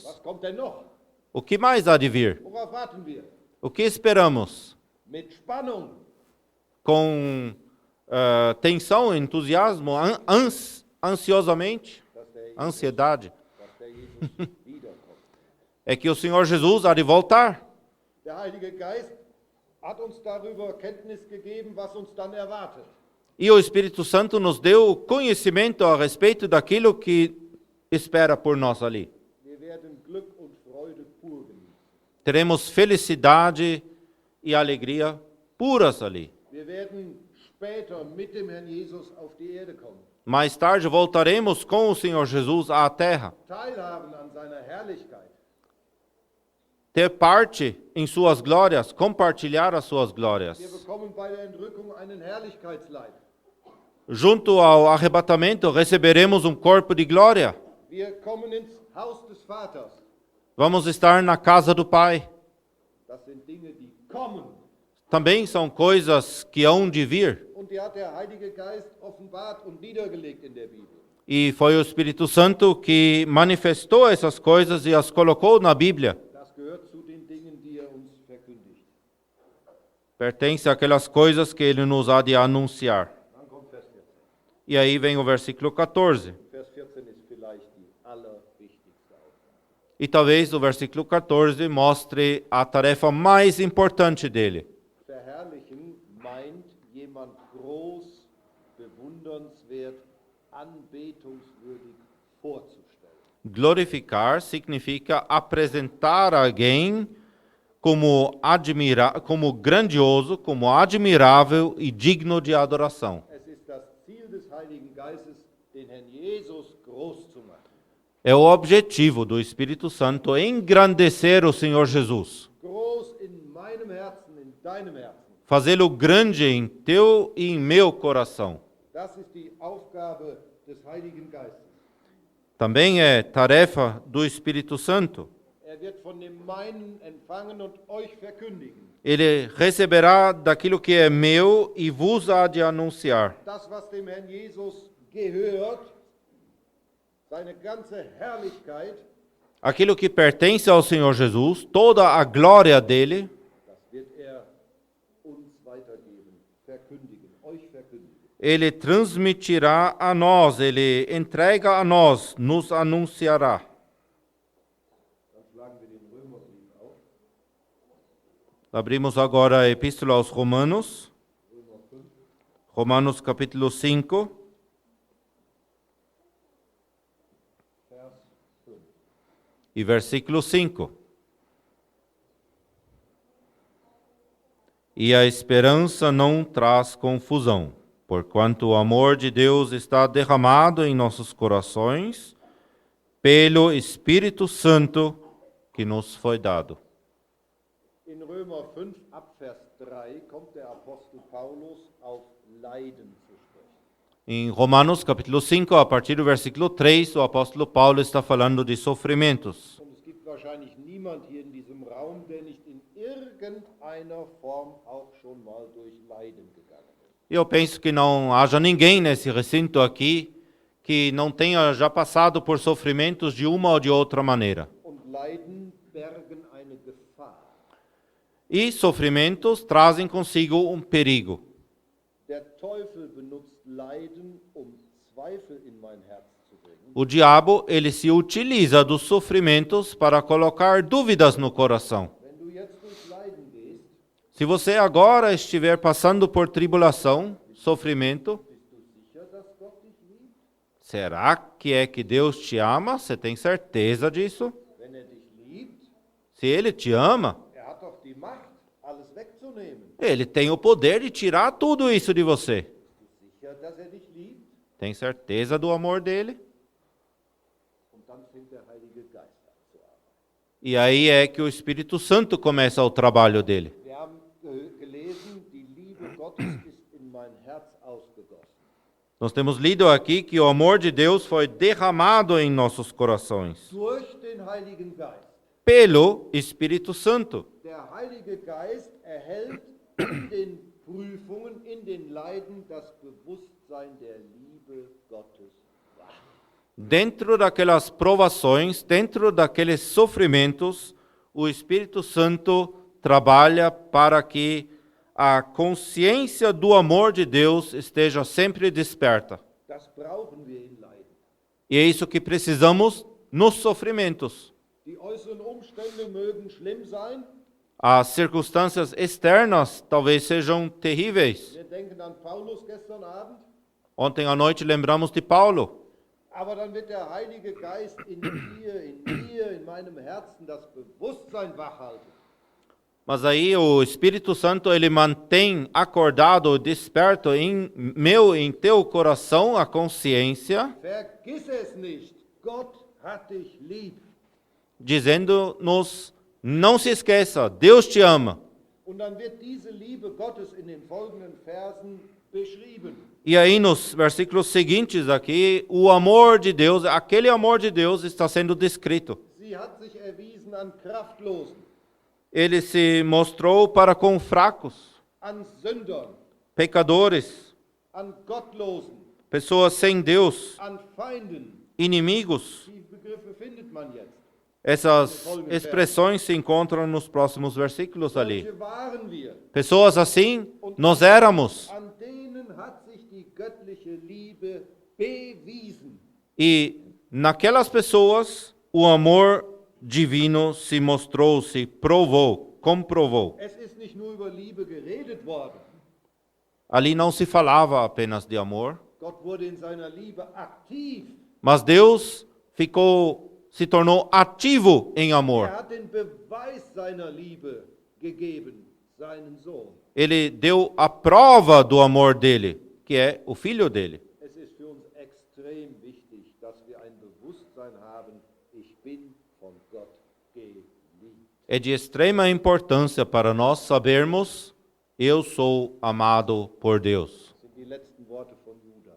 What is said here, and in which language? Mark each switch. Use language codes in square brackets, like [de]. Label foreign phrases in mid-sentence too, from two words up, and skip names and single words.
[de] Was kommt denn noch? [pt] O que mais há de vir? [de] Worauf warten wir? [pt] O que esperamos? [de] Mit Spannung. [pt] Com tensão, entusiasmo, ansiosamente, ansiedade, [de] Dass der Jesus wiederkommt. [pt] é que o Senhor Jesus há de voltar. [de] Der Heilige Geist hat uns darüber Kenntnis gegeben, was uns dann erwartet. [pt] E o Espírito Santo nos deu conhecimento a respeito daquilo que espera por nós ali. [de] Wir werden Glück und Freude pur genießen. [pt] Teremos felicidade e alegria puras ali. [de] Wir werden später mit dem Herrn Jesus auf die Erde kommen. [pt] Mais tarde voltaremos com o Senhor Jesus à terra. [de] Teilhaben an seiner Herrlichkeit. [pt] Ter parte em suas glórias, compartilhar as suas glórias. [de] Wir bekommen bei der Entrückung einen Herrlichkeitsleib. [pt] Junto ao arrebatamento, receberemos um corpo de glória. [de] Wir kommen ins Haus des Vaters. [pt] Vamos estar na casa do Pai. [de] Das sind Dinge, die kommen. [pt] Também são coisas que hão de vir. [de] Und die hat der Heilige Geist offenbart und niedergelegt in der Bibel. [pt] E foi o Espírito Santo que manifestou essas coisas e as colocou na Bíblia. [de] Das gehört zu den Dingen, die uns verkündigt. [pt] Pertence àquelas coisas que ele nos há de anunciar. [de] Dann kommt Vers 14. [pt] E aí vem o versículo 14. [de] Vers 14 ist vielleicht die allerwichtigste Aufgabe. [pt] E talvez o versículo 14 mostre a tarefa mais importante dele. [de] Verherrlichen meint jemand groß, bewundernswert, anbetungswürdig vorzustellen. [pt] Glorificar significa apresentar alguém como grandioso, como admirável e digno de adoração. [de] Es ist das Ziel des Heiligen Geistes, den Herrn Jesus groß zu machen. [pt] É o objetivo do Espírito Santo engrandecer o Senhor Jesus. [de] Groß in meinem Herzen, in deinem Herzen. [pt] Fazê-lo grande em teu e em meu coração. [de] Das ist die Aufgabe des Heiligen Geistes. [pt] Também é tarefa do Espírito Santo. [de] Er wird von dem meinen empfangen und euch verkündigen. [pt] Ele receberá daquilo que é meu e vos há de anunciar. [de] Das, was dem Herrn Jesus gehört, seine ganze Herrlichkeit, [pt] Aquilo que pertence ao Senhor Jesus, toda a glória dele, [de] das wird er uns weitergeben, verkündigen, euch verkündigen. [pt] ele transmitirá a nós, ele entrega a nós, nos anunciará. [de] Dann schlagen wir den Römerbrief auf, [pt] Abrimos agora a Epístola aos Romanos, [de] Römer 5, [pt] Romanos capítulo 5, [de] Vers 5. [pt] e versículo 5. E a esperança não traz confusão, porquanto o amor de Deus está derramado em nossos corações pelo Espírito Santo que nos foi dado. [de] In Römer 5 ab Vers 3 kommt der Apostel Paulus auf Leiden zu sprechen. [pt] Em Romanos capítulo 5, a partir do versículo 3, o apóstolo Paulo está falando de sofrimentos. [de] Und es gibt wahrscheinlich niemand hier in diesem Raum, der nicht in irgendeiner Form auch schon mal durch Leiden gegangen ist. [pt] E eu penso que não haja ninguém nesse recinto aqui que não tenha já passado por sofrimentos de uma ou de outra maneira. [de] Und Leiden bergen eine Gefahr. [pt] E sofrimentos trazem consigo um perigo. [de] Der Teufel benutzt Leiden, um Zweifel in mein Herz zu bringen. [pt] O diabo, ele se utiliza dos sofrimentos para colocar dúvidas no coração. [de] Wenn du jetzt durch Leiden gehst, [pt] Se você agora estiver passando por tribulação, sofrimento, [de] bist du sicher, dass Gott dich liebt? [pt] Será que é que Deus te ama? Você tem certeza disso? [de] Wenn er dich liebt, [pt] Se Ele te ama, [de] hat doch die Macht, alles wegzunehmen. [pt] Ele tem o poder de tirar tudo isso de você. [de] Sicher, dass er dich liebt? [pt] Tem certeza do amor dele? [de] Und dann fängt der Heilige Geist an zu arbeiten. [pt] E aí é que o Espírito Santo começa o trabalho dele. [de] Wir haben gelesen, die Liebe Gottes ist in mein Herz ausgegossen. [pt] Nós temos lido aqui que o amor de Deus foi derramado em nossos corações [de] Durch den Heiligen Geist. [pt] pelo Espírito Santo. [de] Der Heilige Geist erhält in den Prüfungen, in den Leiden das Bewusstsein der Liebe Gottes wach. [pt] Dentro daquelas provações, dentro daqueles sofrimentos, o Espírito Santo trabalha para que a consciência do amor de Deus esteja sempre desperta. [de] Das brauchen wir in Leiden. [pt] E é isso que precisamos nos sofrimentos. [de] Die äußeren Umstände mögen schlimm sein. [pt] As circunstâncias externas talvez sejam terríveis. [de] Wir denken an Paulus gestern Abend. [pt] Ontem à noite lembramos de Paulo. [de] Aber dann wird der Heilige Geist in dir, in mir, in meinem Herzen das Bewusstsein wachhalten. [pt] Mas aí o Espírito Santo ele mantém acordado, desperto em meu, em teu coração a consciência, [de] Vergiss es nicht, Gott hat dich lieb. [pt] dizendo-nos: não se esqueça, Deus te ama. [de] Und dann wird diese Liebe Gottes in den folgenden Versen beschrieben. [pt] E aí nos versículos seguintes aqui, o amor de Deus, aquele amor de Deus está sendo descrito. [de] Sie hat sich erwiesen an Kraftlosen, [pt] Ele se mostrou para com fracos, [de] an Sündern, [pt] pecadores, [de] an Gottlosen, [pt] pessoas sem Deus, [de] an Feinden. [pt] inimigos. [de] Die Begriffe findet man jetzt. [pt] Essas expressões se encontram nos próximos versículos ali. [de] Solche waren wir. [pt] Pessoas assim, nós éramos. [de] An denen hat sich die göttliche Liebe bewiesen. [pt] E naquelas pessoas, o amor divino se mostrou, se provou, comprovou. [de] Es ist nicht nur über Liebe geredet worden. [pt] Ali não se falava apenas de amor, [de] Gott wurde in seiner Liebe aktiv. [pt] mas Deus se tornou ativo em amor. [de] Hat den Beweis seiner Liebe gegeben, seinen Sohn. [pt] Ele deu a prova do amor dele, que é o filho dele. [de] Es ist für uns extrem wichtig, dass wir ein Bewusstsein haben, ich bin von Gott geliebt. [pt] É de extrema importância para nós sabermos: eu sou amado por Deus. [de] Das sind die letzten Worte von Judas.